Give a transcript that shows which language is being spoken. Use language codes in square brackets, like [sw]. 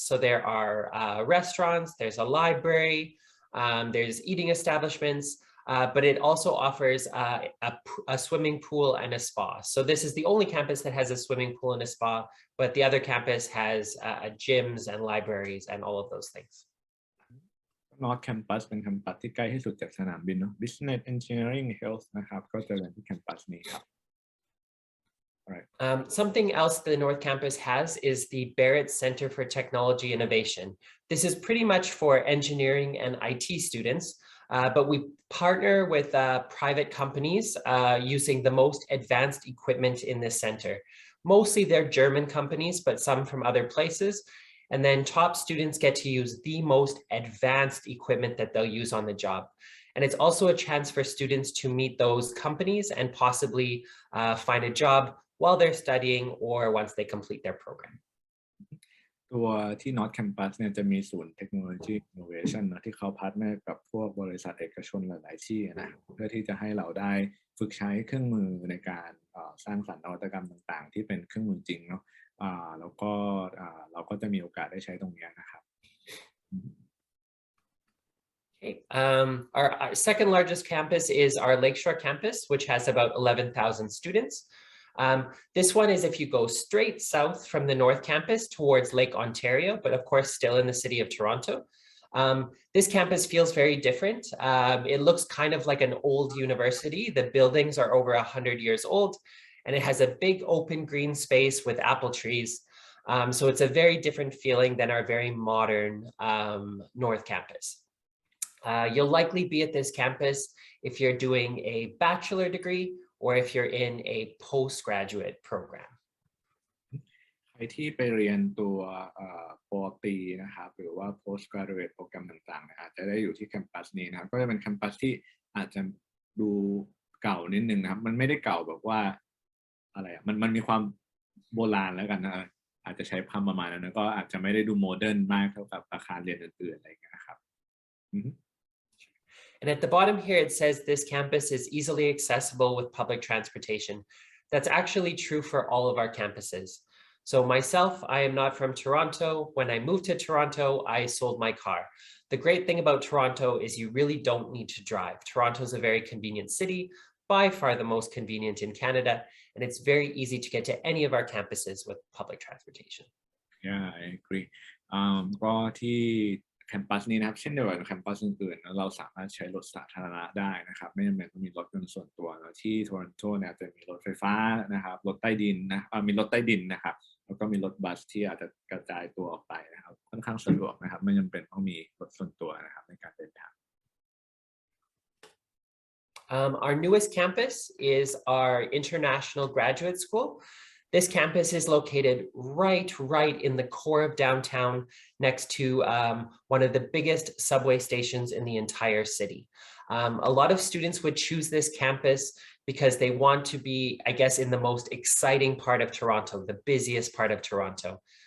[en] So there are restaurants, there's a library, there's eating establishments, but it also offers a swimming pool and a spa. So this is the only campus that has a swimming pool and a spa, but the other campus has gyms and libraries and all of those things. [th] North Campus เป็นแคมปัสที่ใกล้ที่สุดจากสนามบินเนาะ Business Engineering Health นะครับก็จะเรียนที่แคมปัสนี้ครับ [en] Right. Something else the North Campus has is the Barrett Center for Technology Innovation. This is pretty much for engineering and IT students, but we partner with private companies using the most advanced equipment in this center. Mostly they're German companies, but some from other places. And then top students get to use the most advanced equipment that they'll use on the job. And it's also a chance for students to meet those companies and possibly find a job while they're studying or once they complete their program. [th] ตัวที่ North Campus เนี่ยจะมีศูนย์ Technology Innovation นะที่เขาพาร์ทเนอร์กับพวกบริษัทเอกชนหลายๆที่นะเพื่อที่จะให้เราได้ฝึกใช้เครื่องมือในการสร้างสรรค์นวัตกรรมต่างๆที่เป็นเครื่องมือจริงเนาะแล้วก็เราก็จะมีโอกาสได้ใช้ตรงนี้นะครับ [en] Okay. Our second largest campus is our Lakeshore campus, which has about 11,000 students. This one is if you go straight south from the North Campus towards Lake Ontario, but of course still in the city of Toronto. This campus feels very different. It looks kind of like an old university. The buildings are over 100 years old, and it has a big open green space with apple trees. So it's a very different feeling than our very modern North Campus. You'll likely be at this campus if you're doing a bachelor degree or if you're in a postgraduate program. [th] ใครที่ไปเรียนตัวปอตรีนะครับหรือว่า postgraduate โปรแกรมต่างๆอาจจะได้อยู่ที่แคมปัสนี้นะครับก็จะเป็นแคมปัสที่อาจจะดูเก่านิดนึงนะครับมันไม่ได้เก่าแบบว่าอะไรมันมีความโบราณแล้วกันนะอาจจะใช้คำประมาณนั้นนะก็อาจจะไม่ได้ดูโมเดิร์นมากเท่ากับอาคารเรียนอื่นๆอะไรอย่างเงี้ยนะครับ [en] And at the bottom here, it says this campus is easily accessible with public transportation. That's actually true for all of our campuses. So myself, I am not from Toronto. When I moved to Toronto, I sold my car. The great thing about Toronto is you really don't need to drive. Toronto is a very convenient city, by far the most convenient in Canada, and it's very easy to get to any of our campuses with public transportation. Yeah, I agree. [th] ก็ที่แคมปัสนี้นะครับเช่นเดียวกับแคมปัสอื่นๆเราสามารถใช้รถสาธารณะได้นะครับไม่จำเป็นต้องมีรถยนต์ส่วนตัวแล้วที่โทรอนโตเนี่ยจะมีรถไฟฟ้านะครับรถใต้ดินนะมีรถใต้ดินนะครับแล้วก็มีรถบัสที่อาจจะกระจายตัวออกไปนะครับค่อนข้างสะดวกนะครับไม่จำเป็นต้องมีรถส่วนตัวนะครับในการเดินทาง [en] Our newest campus is our international graduate school. This campus is located right in the core of downtown next to one of the biggest subway stations in the entire city. A lot of students would choose this campus because they want to be, I guess, in the most exciting part of Toronto, the busiest part of Toronto.